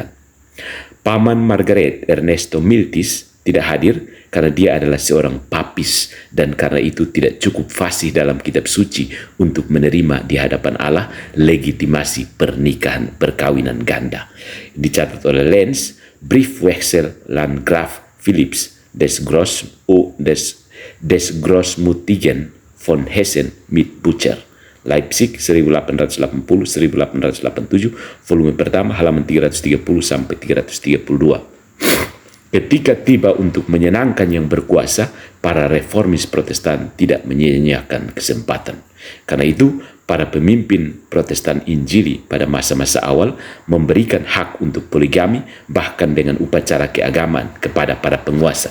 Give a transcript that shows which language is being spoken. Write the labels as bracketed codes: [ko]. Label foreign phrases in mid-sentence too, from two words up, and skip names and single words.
[id] Paman Margaret Ernesto Miltis tidak hadir karena dia adalah seorang papis dan karena itu tidak cukup fasih dalam kitab suci untuk menerima di hadapan Allah legitimasi pernikahan perkawinan ganda. Dicatat oleh [de] Lenz, Briefwechsel Landgraf Philips des Großmütigen von Hessen mit Bucer, Leipzig 1880-1887, [id] volume pertama halaman 330-332. Ketika tiba untuk menyenangkan yang berkuasa, para reformis Protestan tidak menyia-nyiakan kesempatan. Karena itu, para pemimpin Protestan Injili pada masa-masa awal memberikan hak untuk poligami bahkan dengan upacara keagamaan kepada para penguasa.